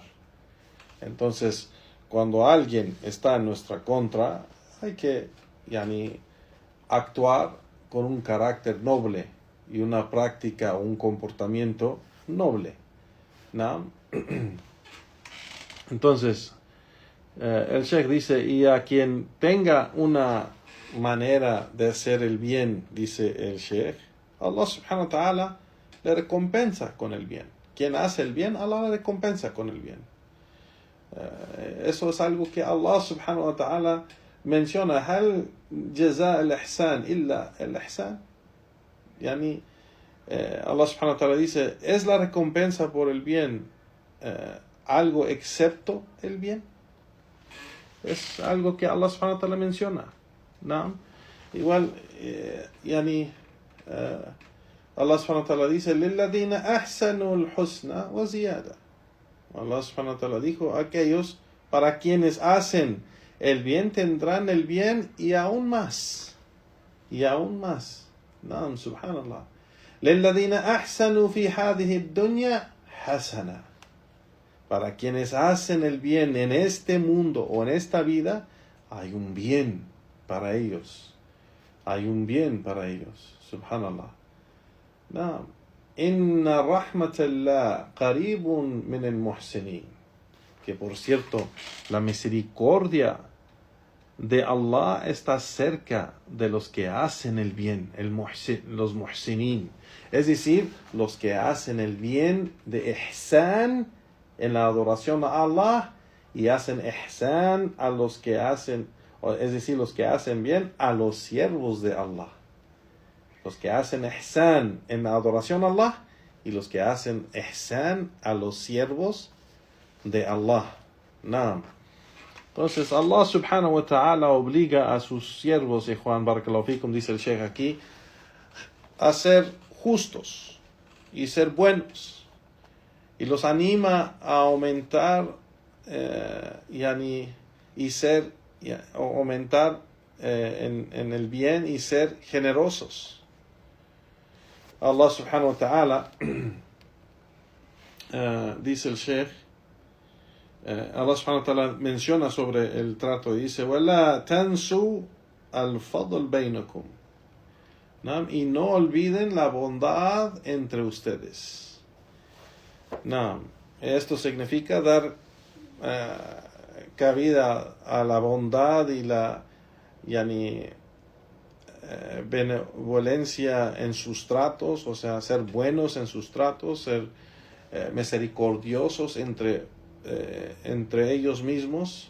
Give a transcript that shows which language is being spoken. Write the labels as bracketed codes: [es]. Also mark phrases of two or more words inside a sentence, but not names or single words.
[es] Entonces, cuando alguien está en nuestra contra, hay que actuar con un carácter noble y una práctica o un comportamiento noble, ¿no? Entonces, el Sheikh dice, y a quien tenga una manera de hacer el bien, dice el Sheikh, [ar] الله سبحانه وتعالى [es] le recompensa con el bien. Quien hace el bien, Allah le recompensa con el bien. Eso es algo que [ar] الله سبحانه وتعالى [es] menciona. [ar] هل جزاء الإحسان إلا الإحسان. الله سبحانه وتعالى [es] dice, ¿es la recompensa por el bien algo excepto el bien? Es algo que [ar] الله سبحانه وتعالى [es] menciona, ¿no? Igual, [ar] الله سبحانه وتعالى dice, لِلَّذِينَ أَحْسَنُوا الْحُسْنَى وَزِيَادَةً. الله سبحانه وتعالى [es] dijo, aquellos para quienes hacen el bien tendrán el bien y aún más. Y aún más. No, subhanallah. [ar] لِلَّذِينَ أَحْسَنُوا فِي هَذِهِ الدُّنْيَا حَسَنًا. [es] Para quienes hacen el bien en este mundo o en esta vida, hay un bien para ellos. Hay un bien para ellos. Subhanallah. Naam. [ar] إن رحمة الله قريب من المحسنين. [es] Que por cierto, la misericordia de Allah está cerca de los que hacen el bien, los muhsinin. Es decir, los que hacen el bien de ihsan en la adoración a Allah y hacen ihsan a los que hacen, es decir, los que hacen bien a los siervos de Allah. Los que hacen ihsan en la adoración a Allah y los que hacen ihsan a los siervos de Allah. Naam. Entonces [ar] الله سبحانه وتعالى [es] obliga a sus siervos, Juan [ar] بارك الله فيكم, [es] dice el Sheikh aquí, a ser justos y ser buenos. Y los anima a aumentar aumentar en el bien y ser generosos. [ar] الله سبحانه وتعالى [es] dice el Sheikh, [ar] الله سبحانه وتعالى [es] menciona sobre el trato y dice [ar] وَلَا تَنْسُوا الْفَضْلَ بَيْنَكُمْ, [es] y no olviden la bondad entre ustedes. Esto significa dar cabida a la bondad y la benevolencia en sus tratos, o sea, ser buenos en sus tratos, ser misericordiosos entre ellos mismos.